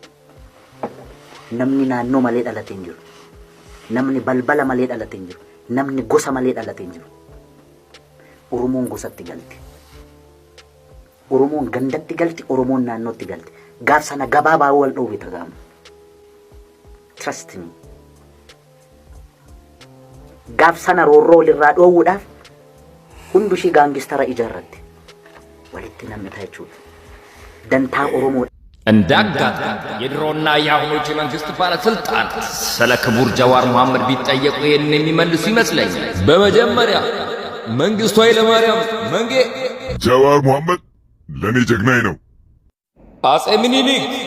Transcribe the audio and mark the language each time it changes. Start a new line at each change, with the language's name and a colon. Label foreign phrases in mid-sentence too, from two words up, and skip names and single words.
Oromo: Namni naannoo malee dhalatee hin jiru. Namni balbala malee dhalatee hin jiru. Namni gosa malee dhalatee hin jiru. Oromoon gosatti galti. Oromoon gandatti galti. Oromoon naannootti galti. Gaaf sana gabaabaa wal dhoowwe tagaamu.
English: Trust me.
Oromo: Gaaf sana roorroo walirraa dhoowwuudhaaf hundushii gaangistara ijaarratti walitti namni ta'a jechuudha. Dantaa Oromoo
Amharic: እንዳጋጣሚ የድሮና የአሁኖች የመንግስት ባለስልጣን ስለ ክቡር ጀዋር መሐመድ ቢጠየቁ ይህን የሚመልሱ ይመስለኛል። በመጀመሪያ መንግስቱ ኃይለማርያም መንጌ ጀዋር መሐመድ ለኔ ጀግናዬ ነው። አጼ ምኒልክ